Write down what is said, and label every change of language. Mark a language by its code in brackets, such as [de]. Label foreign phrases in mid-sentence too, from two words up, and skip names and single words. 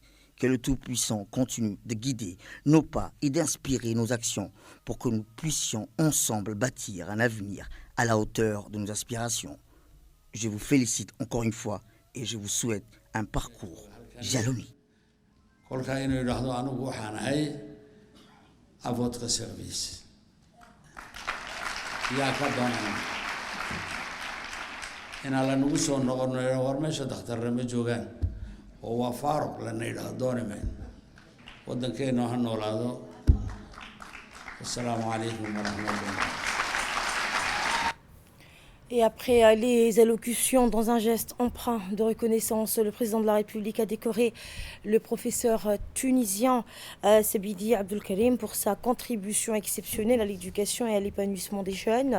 [fr] Que le Tout-Puissant continue de guider nos pas et d'inspirer nos actions pour que nous puissions ensemble bâtir un avenir à la hauteur de nos aspirations. Je vous félicite encore une fois et je vous souhaite un parcours jalonné. À votre service. [so] inaan la nagu soo noqono war meesha dhakhtarna ma joogaan oo waa faaruq lana yidhaahdo doonimayn waddankeena ha noolaado. [ar] السلام عليكم ورحمة الله. [fr] Et après les allocutions, dans un geste empreint de reconnaissance, le président de la République a décoré le professeur tunisien Sebidi Abdelkarim pour sa contribution exceptionnelle à l'éducation et à l'épanouissement des jeunes.